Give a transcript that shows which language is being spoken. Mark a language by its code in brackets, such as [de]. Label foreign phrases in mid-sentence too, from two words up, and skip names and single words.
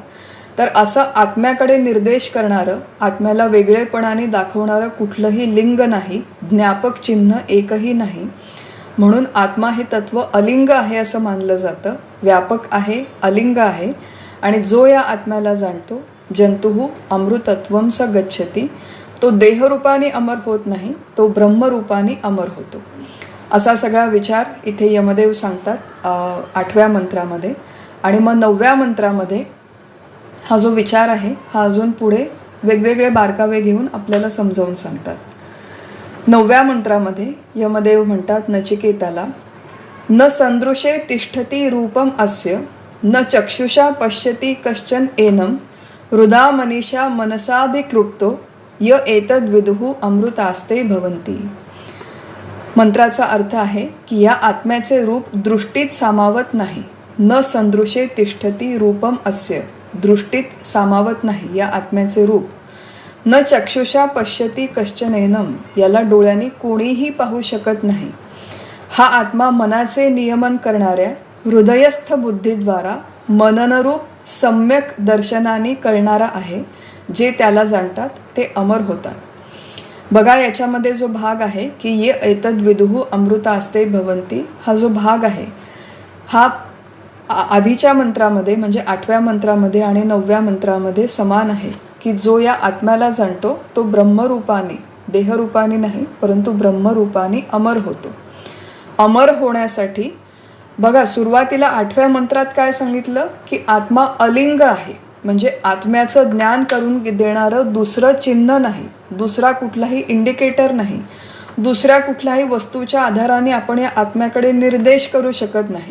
[mr] तर असं आत्म्याकडे निर्देश करणारं, आत्म्याला वेगळेपणाने दाखवणारं कुठलंही लिंग नाही, ज्ञापक चिन्ह एकही नाही. म्हणून आत्मा हे तत्व अलिंग आहे असं मानलं जातं. व्यापक आहे, अलिंग आहे आणि जो या आत्म्याला जाणतो, [sa] जंतुः अमृतत्वं स गच्छति, [mr] तो देहरूपाने अमर होत नाही, तो ब्रह्मरूपाने अमर होतो. असा सगळा विचार इथे यमदेव सांगतात 8व्या मंत्रामध्ये. आणि मग 9व्या मंत्रामध्ये हा जो विचार आहे हा अजून पुढे वेगवेगळे बारकावे घेऊन आपल्याला समजावून सांगतात. 9व्या मंत्रामध्ये यमदेव म्हणतात नचिकेताला, [sa] न संदृशे तिष्ठती रूपम अस्य, न चक्षुषा पश्यती कश्चन एनम, हृदा मनीषा मनसाभिक्लुप्तो, य एतद् विदुः अमृतास्ते भवन्ति. [mr] मंत्राचा अर्थ आहे की या आत्म्याचे रूप दृष्टीत सामावत नाही. [sa] न संदृशे तिष्ठती रूपम अस्य, [mr] दृष्टीत सामावत नाही या आत्म्याचे रूप. [sa] न चक्षुषा पश्यती कश्चनेनम, [mr] याला डोळ्यांनी कोणीही पाहू शकत नाही. हा आत्मा मनाचे नियमन करणाऱ्या हृदयस्थ बुद्धीद्वारा मननरूप सम्यक दर्शनाने कळणारा आहे. जे त्याला जाणतात ते अमर होतात. बघा याच्यामध्ये जो भाग आहे की [sa] ये एतद् विदुः अमृतास्ते भवन्ति, [mr] हा जो भाग आहे हा आधीच्या मंत्रामध्ये म्हणजे 8व्या मंत्रामध्ये आणि 9व्या मंत्रामध्ये समान आहे की जो या आत्म्याला जाणतो तो ब्रह्मरूपाने, देहरूपाने नाही परंतु ब्रह्मरूपाने अमर होतो. अमर होण्यासाठी बघा सुरुवातीला 8व्या मंत्रात काय सांगितलं की आत्मा अलिंग आहे, म्हणजे आत्म्याचं ज्ञान करून देणारं दुसरं चिन्ह नाही, दुसरा कुठलाही इंडिकेटर नाही, दुसऱ्या कुठल्याही वस्तूच्या आधाराने आपण या आत्म्याकडे निर्देश करू शकत नाही.